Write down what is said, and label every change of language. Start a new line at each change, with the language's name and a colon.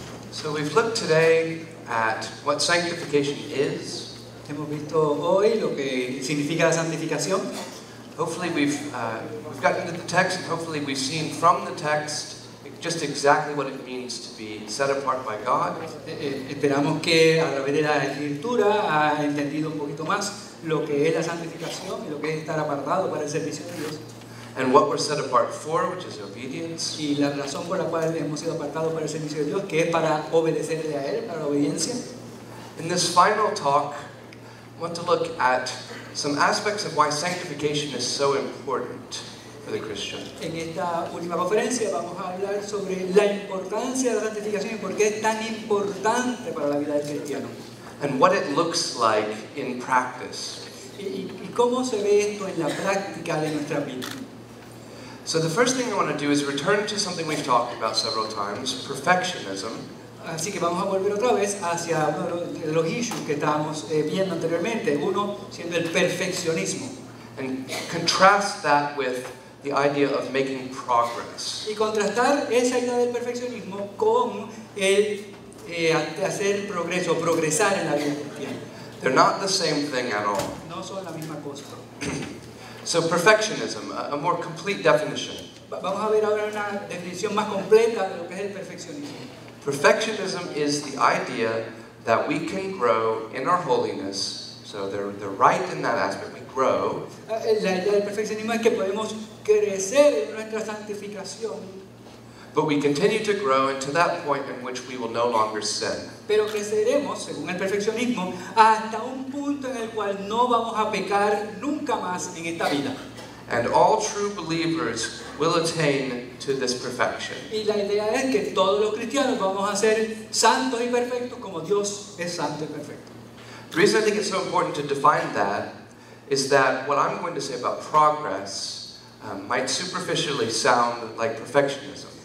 English: So we've looked today at what sanctification is.
Spanish: Hemos visto hoy lo que significa la santificación.
English: Hopefully we've gotten into the text, and hopefully we've seen from the text just exactly what it means to be set apart by God.
Spanish: Esperamos que a través de la escritura ha entendido un poquito más lo que es la santificación y lo que es estar apartado para el servicio de Dios.
English: And what we're set apart for, which is obedience.
Spanish: Y la razón por la cual hemos sido apartados para el servicio de Dios, que es para obedecerle a Él, para la obediencia.
English: In this final talk, I want to look at some aspects of why sanctification is so important for the Christian.
Spanish: En esta última conferencia vamos a hablar sobre la importancia de la santificación y por qué es tan importante para la vida del cristiano.
English: And what it looks like in practice.
Spanish: Y cómo se ve esto en la práctica de nuestra vida.
English: So the first thing I want to do is return to something we've talked about several times, perfectionism.
Spanish: Así que vamos a volver otra vez hacia uno de los issues que estábamos viendo anteriormente, uno siendo el perfeccionismo.
English: And contrast that with the idea of making progress.
Spanish: Y contrastar esa idea del perfeccionismo con el hacer progreso, progresar en la vida cristiana.
English: They're not the same thing at all.
Spanish: No son la misma cosa.
English: So perfectionism, a more complete definition.
Spanish: Vamos a ver ahora una definición más completa de lo que es el perfeccionismo.
English: Perfectionism is the idea that we can grow in our holiness. So they're right in that aspect. We grow.
Spanish: La idea del perfeccionismo es que podemos crecer en nuestra santificación.
English: But we continue to grow into that point in which we will no longer sin.
Spanish: Pero creceremos, según el perfeccionismo, hasta un punto en el cual no vamos a pecar nunca más en esta vida.
English: And all true believers will attain to this perfection.
Spanish: Y la idea es que todos los cristianos vamos a ser santos y perfectos como Dios es santo y perfecto.
English: The reason I think it's so important to define that is that what I'm going to say about progress might superficially sound like perfectionism.